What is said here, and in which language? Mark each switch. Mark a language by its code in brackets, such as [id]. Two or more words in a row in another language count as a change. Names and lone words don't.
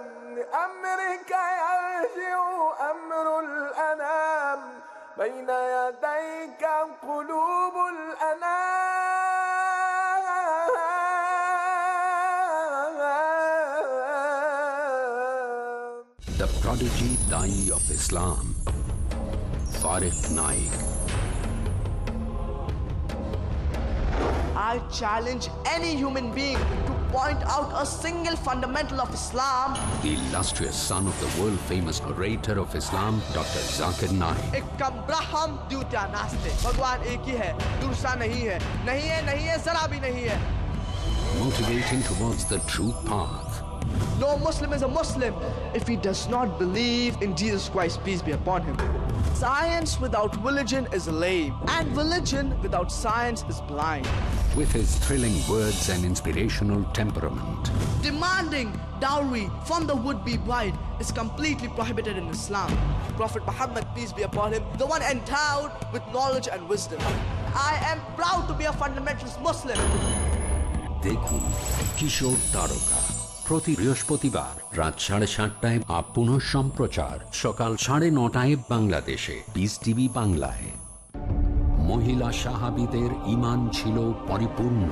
[ar] لأمرك يرجع أمر الأنام بين يديك قلوب الأنام. [en] The prodigy Dai of Islam, Farid Naik. I challenge any human being to point out a single fundamental of Islam. The illustrious son of the world-famous orator of Islam, Dr. Zakir Naik. Ekam Braham Dyutya Naste. [hi] भगवान एक ही है, दूसरा नहीं है, नहीं है, ज़रा भी नहीं है. [en] Motivating towards the true path. No Muslim is a Muslim if he does not believe in Jesus Christ, peace be upon him. Science without religion is lame, and religion without science is blind. With his thrilling words and inspirational temperament, demanding dowry from the would-be bride is completely prohibited in Islam. Prophet Muhammad, peace be upon him, the one endowed with knowledge and wisdom. I am proud to be a fundamentalist Muslim. [bn] দেখুন কিশোর তারকা প্রতি বৃহস্পতিবার রাত 7:30টায় পুনঃ সম্প্রচার সকাল 9:30টায় বাংলাদেশে পিস টিভি বাংলায়। মহিলা সাহাবীদের ঈমান ছিল পরিপূর্ণ।